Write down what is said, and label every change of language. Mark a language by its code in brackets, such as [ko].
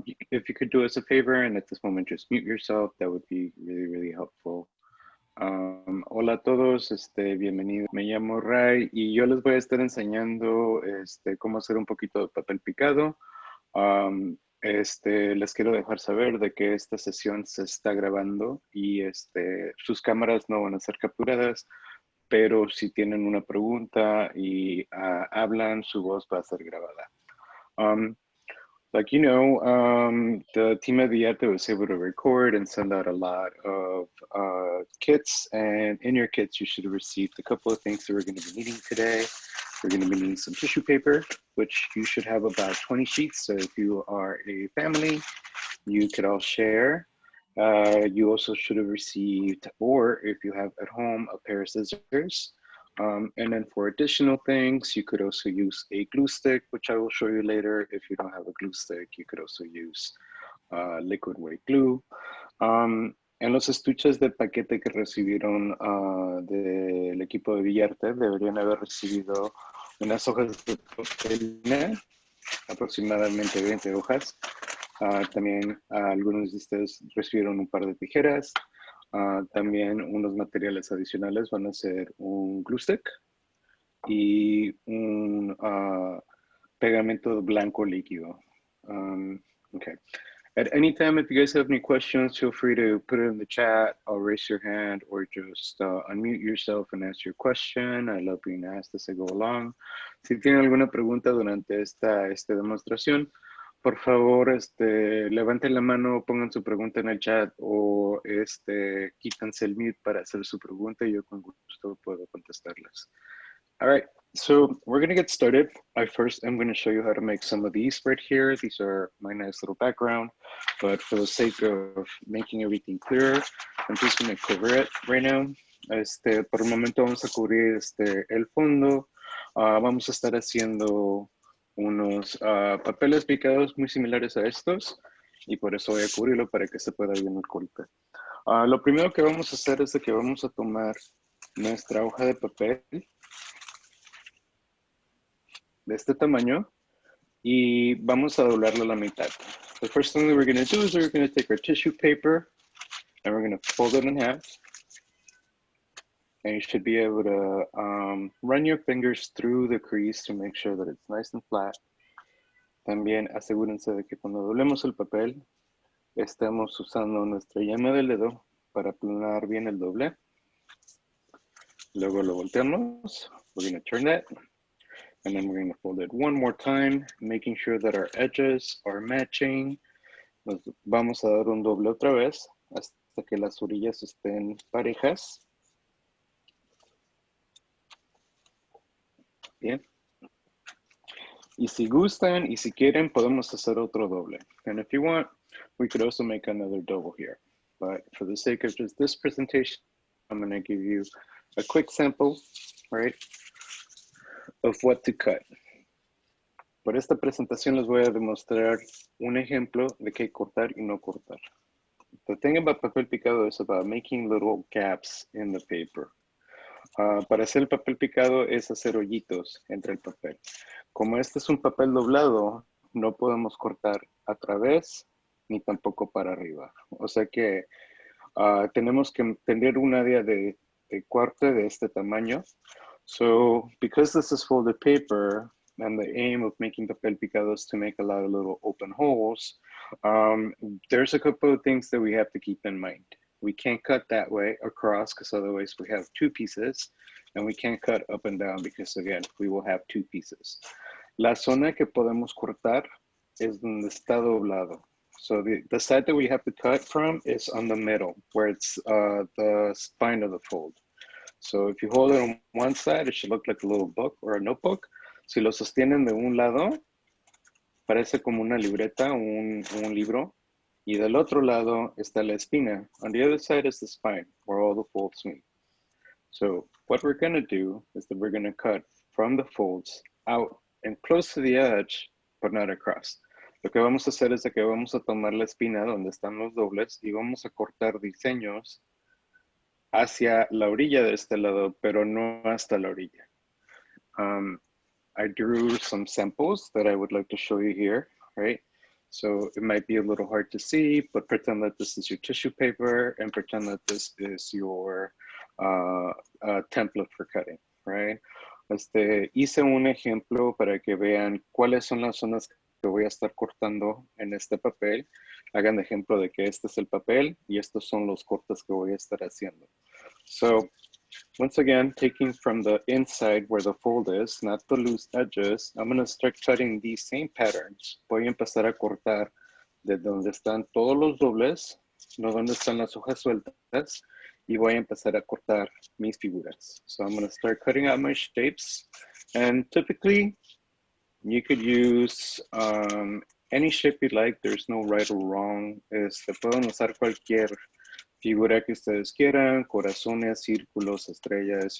[en] If you could do us a favor and at this moment just mute yourself, that would be really, really helpful. [es] Hola a todos, bienvenidos. Me llamo Ray y yo les voy a estar enseñando cómo hacer un poquito de papel picado. Les quiero dejar saber de que esta sesión se está grabando y sus cámaras no van a ser capturadas, pero si tienen una pregunta y hablan, su voz va a ser grabada. [en] The team at Villarte was able to record and send out a lot of kits, and in your kits, you should have received a couple of things that we're going to be needing today. We're going to be needing some tissue paper, which you should have about 20 sheets. So if you are a family, you could all share. You also should have received, or if you have at home, a pair of scissors. And then for additional things, you could also use a glue stick, which I will show you later. If you don't have a glue stick, you could also use liquid weight glue. [es] En los estuches de paquete que recibieron del equipo de Villarte, deberían haber recibido unas hojas de papel, aproximadamente 20 hojas. También algunos de ustedes recibieron un par de tijeras. También unos materiales adicionales van a ser un glue stick y un pegamento blanco líquido. [en] Okay. At any time, if you guys have any questions, feel free to put it in the chat. I'll raise your hand or just unmute yourself and ask your question. I love being asked as I go along. [es] Si tienen alguna pregunta durante esta demostración, por favor, levanten la mano, pongan su pregunta en el chat o quítanse el mute para hacer su pregunta y yo con gusto puedo contestarlas. [en] All right, so we're gonna get started. First am gonna show you how to make some of these right here. These are my nice little background, but for the sake of making everything clearer, I'm just gonna cover it right now. [es] Por el momento vamos a cubrir el fondo. Vamos a estar haciendo unos papeles picados muy similares a estos y por eso voy a cubrirlo para que se pueda bien ocultar. Lo primero que vamos a hacer es que vamos a tomar nuestra hoja de papel de este tamaño y vamos a doblarla a la mitad. [en] The first thing that we're going to do is we're going to take our tissue paper and we're going to fold it in half. And you should be able to run your fingers through the crease to make sure that it's nice and flat. [es] También asegúrense de que cuando doblemos el papel, estemos usando nuestra yema del dedo para aplanar bien el doble. Luego lo volteamos. [en] We're going to turn that. And then we're going to fold it one more time, making sure that our edges are matching. [es] Nos vamos a dar un doble otra vez hasta que las orillas estén parejas. Bien. Y si gustan y si quieren, podemos hacer otro doble. [en] And if you want, we could also make another double here. But for the sake of just this presentation, I'm going to give you a quick sample, right, of what to cut. [es] Por esta presentación les voy a demostrar un ejemplo de qué cortar y no cortar. [en] The thing about papel picado is about making little gaps in the paper. [es] Para hacer el papel picado es hacer hoyitos entre el papel. Como este es un papel doblado, no podemos cortar a través ni tampoco para arriba. O sea que tenemos que tener un área de corte de este tamaño. [en] So because this is folded paper and the aim of making papel picado is to make a lot of little open holes, there's a couple of things that we have to keep in mind. We can't cut that way across because otherwise we have two pieces, and we can't cut up and down because again, we will have two pieces. [es] La zona que podemos cortar es donde está doblado. [en] So the side that we have to cut from is on the middle, where it's the spine of the fold. So if you hold it on one side, it should look like a little book or a notebook. [es] Si lo sostienen de un lado, parece como una libreta, un libro, y del otro lado está la espina. [en] On the other side is the spine, where all the folds meet. So what we're gonna do is that we're gonna cut from the folds out and close to the edge, but not across. [es] Lo que vamos a hacer es que vamos a tomar la espina donde están los dobles y vamos a cortar diseños hacia la orilla de este lado, pero no hasta la orilla. [en] I drew some samples that I would like to show you here, right? So it might be a little hard to see, but pretend that this is your tissue paper and pretend that this is your template for cutting, right? [es] Hice un ejemplo para que vean cuáles son las zonas que voy a estar cortando en este papel. Hagan de ejemplo de que este es el papel y estos son los cortes que voy a estar haciendo. [en] So once again, taking from the inside where the fold is, not the loose edges, I'm going to start cutting these same patterns. [es] Voy a empezar a cortar de donde están todos los dobles, no donde están las hojas sueltas, y voy a empezar a cortar mis figuras. [en] So I'm going to start cutting out my shapes. And typically, you could use any shape you like. There's no right or wrong. [es] Pueden usar cualquier figura que ustedes quieran, corazones, círculos, estrellas.